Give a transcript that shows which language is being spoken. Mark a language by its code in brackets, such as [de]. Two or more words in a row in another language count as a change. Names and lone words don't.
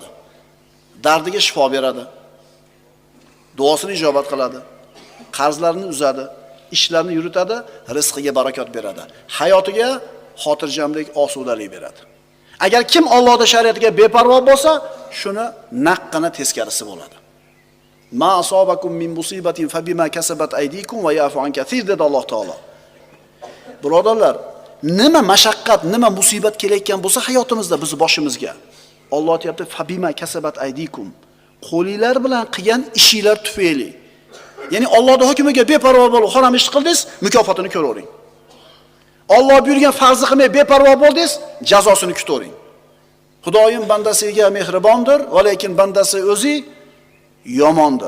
[uz] Dardiga shifo beradi. Duosini ijobat qiladi. Qarzlarini uzadi, ishlarini yuritadi, rizqiga barakot beradi. Hayotiga xotirjamlik, osudalik beradi. Agar kim Allohning shariatiga beparvo bo'lsa, shuni naqqina teskarisi bo'ladi. [ar] ما أصابكم من مصيبة فبما كسبت أيديكم ويعفو عن كثير [uz] dedi Alloh taolo. Birodarlar, nima mashaqqat, nima musibat kelayotgan bo'lsa hayotimizda, biz boshimizga, Alloh aytayapti, [ar] فبما كسبت أيديكم. [uz] Qo'linglar bilan qilgan ishinglar tufayli. Ya'ni Allohning hukmiga beparvo bo'lib, harom ish qildingiz, mukofotini ko'ravering. Alloh buyurgan farzni qilmay beparvo bo'ldingiz, jazosini kutavering. Xudoyim bandasiga mehribondir, va lekin bandasi o'zi yomondir.